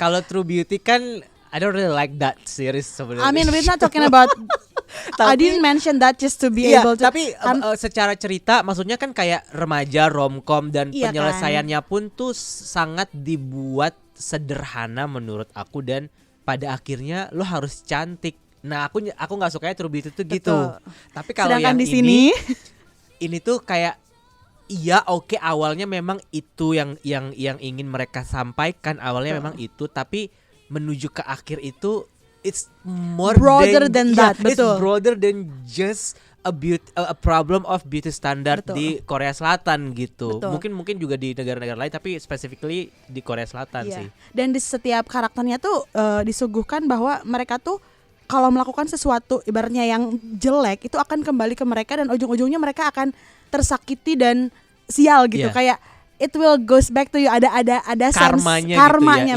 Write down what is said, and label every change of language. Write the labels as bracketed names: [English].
[Indonesian] Kalau True Beauty kan [English] I don't really like that series [Indonesian] sebenarnya. [English] I mean we're not talking about I didn't mention that just to be able to. [Indonesian] Tapi secara cerita maksudnya kan kayak remaja romcom dan penyelesaiannya pun tuh sangat dibuat sederhana menurut aku, dan pada akhirnya lo harus cantik. Nah aku nggak sukanya True Beauty tuh gitu. Tapi kalau yang di sini ini tuh kayak iya oke, awalnya memang itu yang ingin mereka sampaikan, awalnya memang itu, tapi menuju ke akhir itu [English] it's more broader than that. It's [Indonesian] betul. [English] broader than just a problem of beauty standard [Indonesian] di Korea Selatan gitu. Betul. Mungkin juga di negara-negara lain, tapi [English] specifically [Indonesian] di Korea Selatan sih. Dan di setiap karakternya tuh disuguhkan bahwa mereka tuh kalau melakukan sesuatu ibaratnya yang jelek itu akan kembali ke mereka, dan ujung-ujungnya mereka akan tersakiti dan sial gitu. Kayak [English] it will goes back to you, [Indonesian] ada karmanya